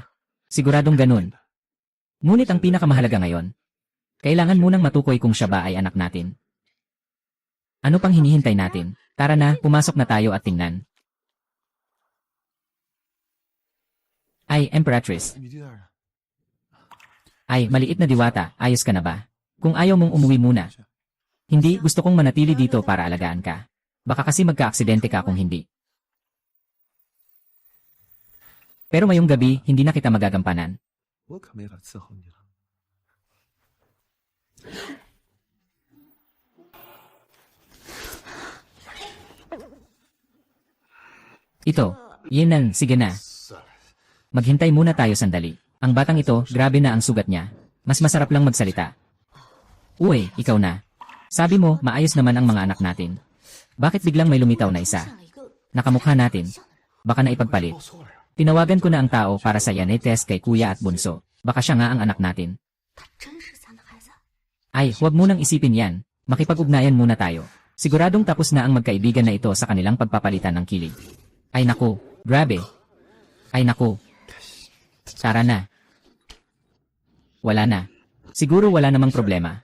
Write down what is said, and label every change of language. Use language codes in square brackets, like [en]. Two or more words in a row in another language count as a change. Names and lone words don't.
[tl] Siguradong ganun. Ngunit ang pinakamahalaga ngayon, kailangan munang matukoy kung siya ba ay anak natin. Ano pang hinihintay natin? Tara na, pumasok na tayo at tingnan. Ay, Emperatrice. [zh] 你这样啊， [tl] Ay, maliit na diwata, ayos ka na ba? Kung ayaw mong umuwi muna. Hindi, gusto kong manatili dito para alagaan ka. Baka kasi magka-aksidente ka kung hindi. Pero ngayong gabi, hindi na kita magagampanan. [zh] 我可没法伺候你了。 [tl] Ito, Yinan, sige na. Maghintay muna tayo sandali. Ang batang ito, grabe na ang sugat niya. Mas masarap lang magsalita. Uy, ikaw na. Sabi mo, maayos naman ang mga anak natin. Bakit biglang may lumitaw na isa? [zh] 像一个 [tl] Nakamukha natin. Baka na ipagpalit. [zh] 报错了呀， [tl] Tinawagan ko na ang tao para sa DNA test kay kuya at bunso. Baka siya nga ang anak natin. [zh] 他真是咱的孩子。 [tl] Ay, huwag munang isipin yan. Makipag-ugnayan muna tayo. Siguradong tapos na ang magkaibigan na ito sa kanilang pagpapalitan ng kilig. Ay naku, grabe. Ay naku. Tara na. Wala na. Siguro wala namang problema.